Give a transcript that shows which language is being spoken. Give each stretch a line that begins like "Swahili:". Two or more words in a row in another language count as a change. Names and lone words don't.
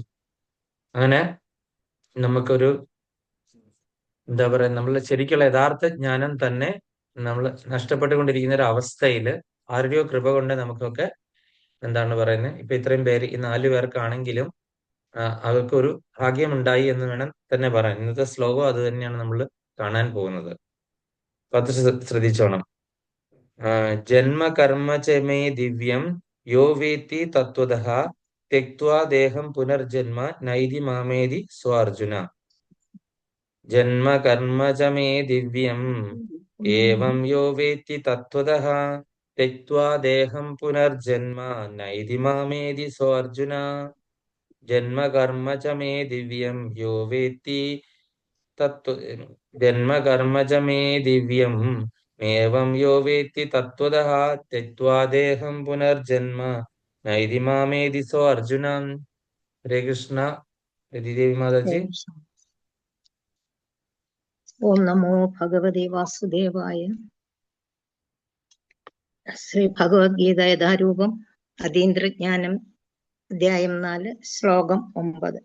Malayalam: അങ്ങനെ നമുക്കൊരു എന്താ പറയാ, നമ്മളെ ശരിക്കുള്ള യഥാർത്ഥ ജ്ഞാനം തന്നെ നമ്മൾ നഷ്ടപ്പെട്ടുകൊണ്ടിരിക്കുന്ന ഒരു അവസ്ഥയിൽ ആരുടെയോ കൃപ കൊണ്ട് നമുക്കൊക്കെ എന്താണ് പറയുന്നത്, ഇപ്പൊ ഇത്രയും പേര്, ഈ 4 പേർക്കാണെങ്കിലും അവർക്കൊരു ഭാഗ്യമുണ്ടായി എന്ന് വേണം തന്നെ പറയാൻ. ഇന്നത്തെ ശ്ലോകം അത് തന്നെയാണ് നമ്മൾ കാണാൻ പോകുന്നത്. അപ്പൊ അത് ശ്രദ്ധിച്ചോണം.
Sanskrit: ജന്മകർമ്മ ച മേ ദിവ്യം യോ വേത്തി തത്വതഃ ത്യക്ത്വാ ദേഹം പുനർജന്മ നൈതി മാമേതി സ്വാർജുന. ജന്മകർമ്മ ച മേ ദിവ്യം ഏവം യോ വേത്തി തത്വതഃ ത്യക്ത്വാ ദേഹം പുനർജന്മ നൈതി മാമേതി സ്വാർജുന. ജന്മകർമ്മ ച മേ ദിവ്യം യോ വേത്തി ജന്മകർമ്മ ച മേ ദിവ്യം ഏവം യോ വേത്തി തത്വതഃ ത്യക്ത്വാ ദേഹം പുനർജന്മ നൈതി മാമേതി സോ അർജുന. ഹരേ കൃഷ്ണ. ദേവി മാതാജി. ഓം നമോ ഭഗവതി വാസുദേവായ.
Malayalam: ശ്രീ ഭഗവത്ഗീത യഥാരൂപം അതീന്ദ്രജ്ഞാനം അധ്യായം 4 ശ്ലോകം 9.